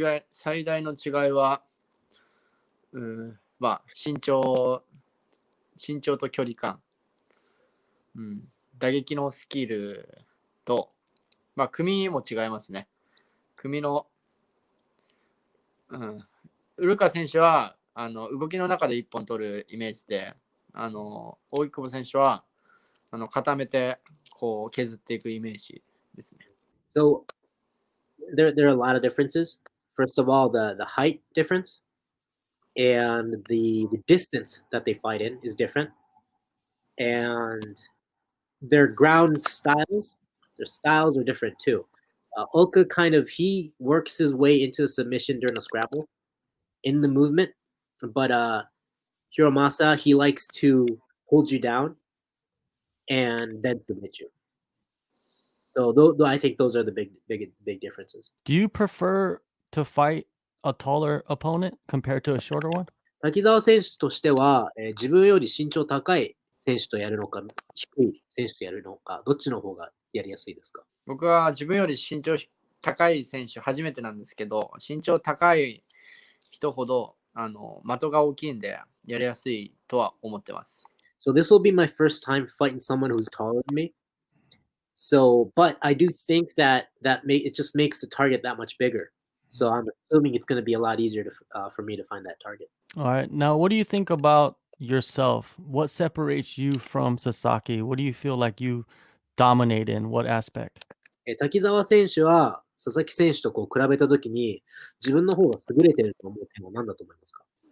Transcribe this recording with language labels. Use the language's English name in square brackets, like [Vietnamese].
[Japanese] 最大の違いは、身長と距離感、打撃のスキルと、組も違いますね。組の、ウルカ選手は動きの中で1本取るイメージで、大久保選手は固めて削っていくイメージですね。 [English] So there are a lot of differences. First of all, the height difference and the distance that they fight in is different. And their ground styles, their styles are different too. Ulka he works his way into a submission during a scrabble in the movement, but Hiromasa, he likes to hold you down and then submit you. So I think those are the big differences. Do you prefer to fight a taller opponent compared to a shorter one? [Japanese] 滝沢選手としては、自分より身長高い選手とやるのか、低い選手とやるのか、どっちの方がやりやすいですか？僕は自分より身長高い選手初めてなんですけど、身長高い人ほど的が大きいんでやりやすいとは思ってます。 [English] So this will be my first time fighting someone who's taller than me. So, but I do think that it just makes the target that much bigger. So I'm assuming it's going to be a lot easier for me to find that target. All right. Now, what do you think about yourself? What separates you from Sasaki? What do you feel like you dominate in? What aspect? [Japanese] 滝沢選手は佐々木選手と比べたときに自分の方が優れていると思う点は何だと思いますか？